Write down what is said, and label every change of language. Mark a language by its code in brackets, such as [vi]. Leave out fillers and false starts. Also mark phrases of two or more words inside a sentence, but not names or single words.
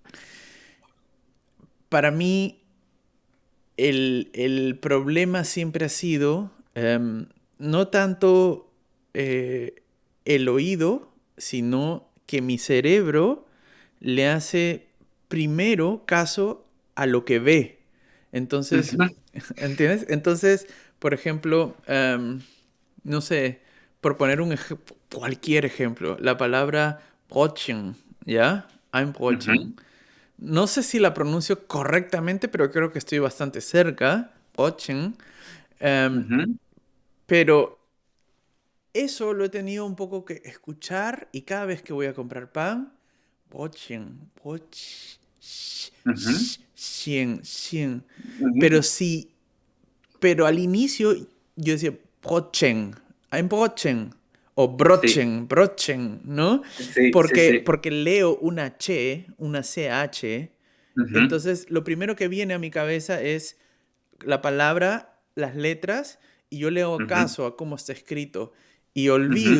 [es] para mí el problema siempre ha sido no tanto el oído, sino que mi cerebro le hace primero caso a lo que ve. Entonces, ujú, ¿entiendes? Entonces, por ejemplo, no sé, por poner cualquier ejemplo, la palabra Brötchen, ¿ya? Ein ujú, Brötchen. No sé si la pronuncio correctamente, pero creo que estoy bastante cerca. Bochen. Em, Ujú. pero eso lo he tenido un poco que escuchar y cada vez que voy a comprar pan, bochen, Ujú. cien. Pero Ujú. sí, pero al inicio yo decía brochen, [de] ein brochen [es] o Sí, brochen, ¿no? sí, sí, sí. Porque leo una una ch, Ujú. entonces lo primero que viene a mi cabeza es la palabra, las letras, y yo le hago Ujú. caso a cómo está escrito y Ujú.